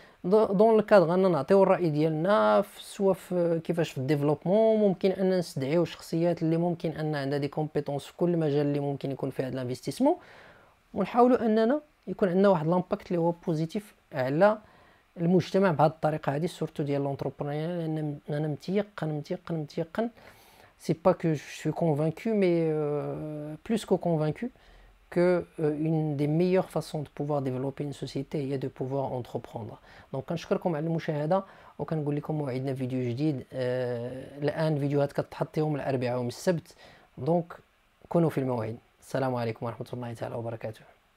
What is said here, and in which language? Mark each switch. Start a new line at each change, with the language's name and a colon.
Arabic: دون الكادغ غانا نعطيو الراي ديالنا سواء في كيفاش في الديفلوبمون، ممكن ان نستدعيو شخصيات اللي ممكن ان عندها دي كومبيتونس في كل مجال اللي ممكن يكون فيه هذا الانفستيسمون، ونحاولوا اننا يكون عندنا واحد لامباكت اللي هو بوزيتيف على المجتمع بهذه الطريقه هذه، سورتو ديال لونتربرونيا. لان انا متيقن
French: c'est pas que je suis convaincu, mais plus que convaincu que une des meilleures façons de pouvoir développer une société est de pouvoir entreprendre.
Arabic: Donc كنشكركم على المشاهده، وكنقول لكم موعدنا فيديو جديد. الان فيديوهات كتحط يوم الاربعاء ويوم السبت، دونك كونوا في الموعد. السلام عليكم ورحمه الله تعالى وبركاته.